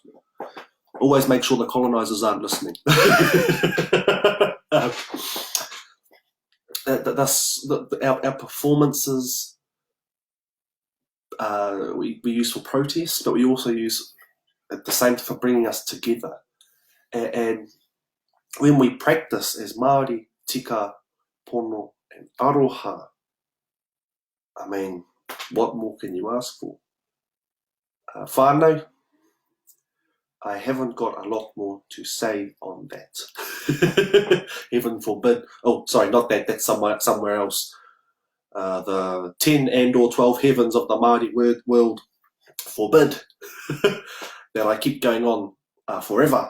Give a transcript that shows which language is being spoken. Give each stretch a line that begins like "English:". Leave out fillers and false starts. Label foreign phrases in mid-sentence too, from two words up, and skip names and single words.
English: Always make sure the colonizers aren't listening. Our performances, we use for protest, but we also use at the same time for bringing us together. And when we practice as Māori,
Māori: tika, pono,
English: and aroha, I mean, what more can you ask for? Whānau, I haven't got a lot more to say on that. Heaven forbid. Oh, sorry, not that. That's somewhere else. The 10 and or 12 heavens of the Māori world forbid that I keep going on forever.